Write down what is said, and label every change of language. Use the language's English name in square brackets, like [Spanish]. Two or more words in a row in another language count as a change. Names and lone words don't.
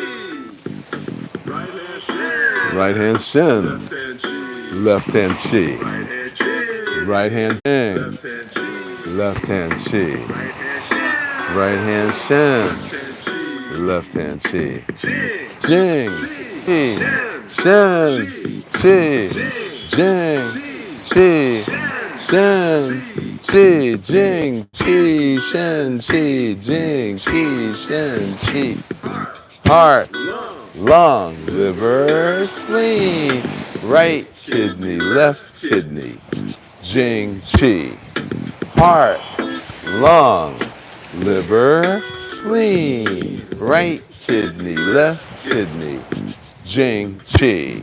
[English] Right hand shin. Right hand shin. Left hand chi. Left hand chi. Right hand jing. Right hand shin. Left hand chi. Left hand chi. Right hand shin. Right hand shin. Jing. Jing. Shin. Shin. Chi. Jing. Chi. Shin. Chi. Jing. Chi. Shin. Chi. Jing. Chi. Shin. Chi. Heart. Lung, liver, spleen, right kidney, left kidney, Jing Chi. Heart, lung, liver, spleen, right kidney, left kidney, Jing Chi.